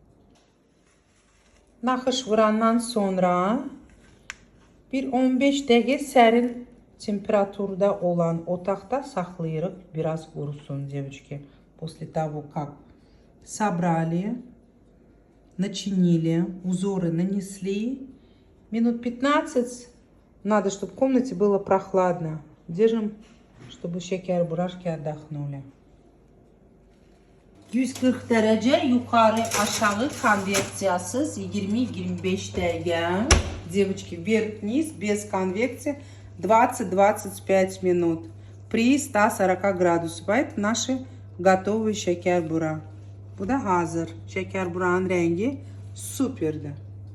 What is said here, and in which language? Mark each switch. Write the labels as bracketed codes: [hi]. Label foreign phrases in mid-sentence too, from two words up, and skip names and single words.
[az] Naxış vurandan sonra bir 15 dəqiqə sərin temperaturda olan otaqda saxlayırıq. Biraz qurusun, [ru] девочки. После того, как собрали, начинили, узоры нанесли, Минут 15. Надо, чтобы в комнате было прохладно. Держим, чтобы [tr] şeker burashки [ru] отдохнули. [tr] 140 derece yukarı aşağı konveksiyasız 20-25 dakika. [ru] Девочки, вверх-вниз без конвекции 20-25 минут при 140 градусов. Это наши готовые [tr] şeker bura. Bu da hazır. Şeker buranın rengi süperdi.